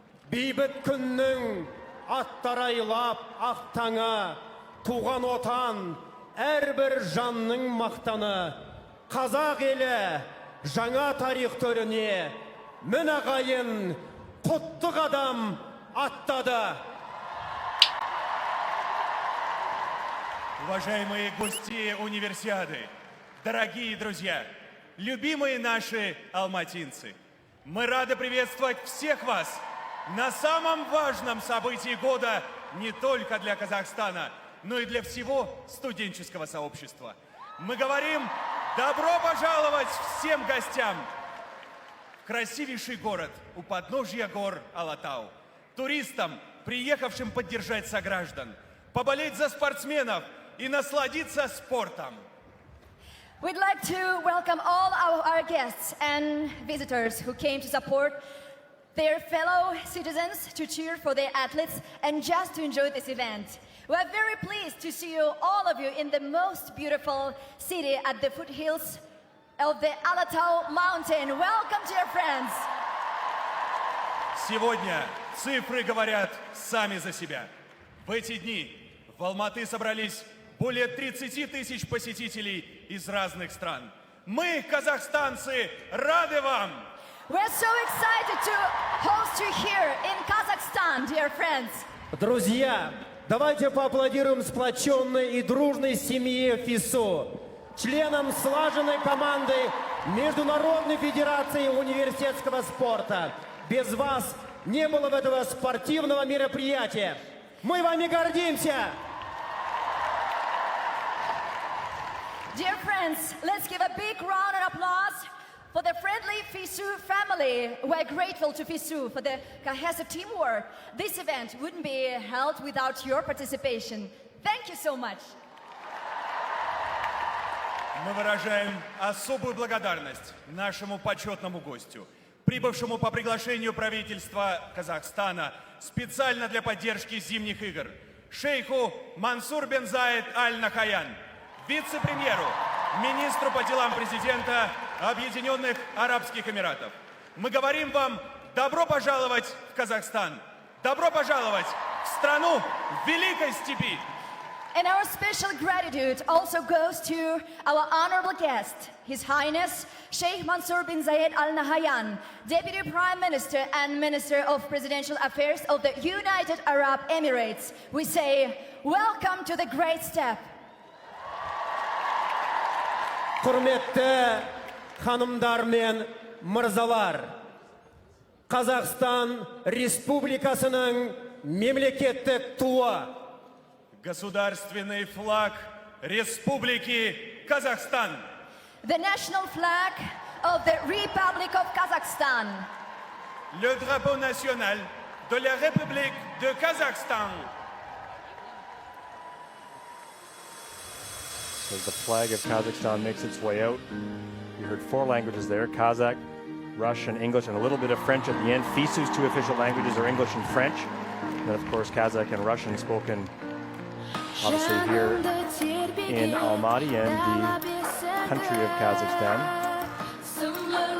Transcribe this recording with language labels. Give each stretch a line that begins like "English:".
Kazakh: Бейбіт күннің аттарайлап ақ таңы, туған отан әрбір жанның мақтаны. Қазақ елі жаңа тарих төріне мін ағайын құтты қадам аттады.
Russian: Уважаемые гости Универсиады, дорогие друзья, любимые наши алматинцы, мы рады приветствовать всех вас на самом важном событии года не только для Казахстана, но и для всего студенческого сообщества. Мы говорим добро пожаловать всем гостям в красивейший город у подножья гор Алатау, туристам, приехавшим поддержать сограждан, поболеть за спортсменов и насладиться спортом.
English: We'd like to welcome all our guests and visitors who came to support their fellow citizens, to cheer for their athletes, and just to enjoy this event. We are very pleased to see you, all of you, in the most beautiful city at the foothills of the Almaty mountain. Welcome, dear friends.
Russian: Сегодня цифры говорят сами за себя. В эти дни в Алматы собрались более 30 тысяч посетителей из разных стран. Мы, казахстанцы, рады вам!
English: We're so excited to host you here in Kazakhstan, dear friends.
Russian: Друзья, давайте поаплодируем сплоченной и дружной семье ФИСУ, членам слаженной команды Международной федерации университетского спорта. Без вас не было бы этого спортивного мероприятия. Мы вами гордимся!
English: Dear friends, let's give a big round of applause for the friendly FISU family. We're grateful to FISU for the cohesive teamwork. This event wouldn't be held without your participation. Thank you so much.
Russian: Мы выражаем особую благодарность нашему почетному гостю, прибывшему по приглашению правительства Казахстана специально для поддержки зимних игр, шейху Мансур бен Заид аль-Нахаян, вице-премьеру, министру по делам президента Объединенных Арабских Эмиратов. Мы говорим вам добро пожаловать в Казахстан, Добро пожаловать в страну Великой Степи!
English: And our special gratitude also goes to our honorable guest, His Highness Sheikh Mansour bin Zayed Al Nahyan, Deputy Prime Minister and Minister of Presidential Affairs of the United Arab Emirates. We say, welcome to the great step.
Kazakh: Құрметті ханымдар мен мырзалар, Қазақстан Республикасының мемлекеттік туы.
Russian: Государственный флаг Республики Казахстан.
English: The national flag of the Republic of Kazakhstan.
French: Le drapeau national de la République de Kazakhstan.
English: As the flag of Kazakhstan makes its way out, you heard 4 languages there: Kazakh, Russian, English, and a little bit of French at the end. FISU's 2 official languages are English and French. And of course, Kazakh and Russian spoken obviously here in Almaty and the country of Kazakhstan.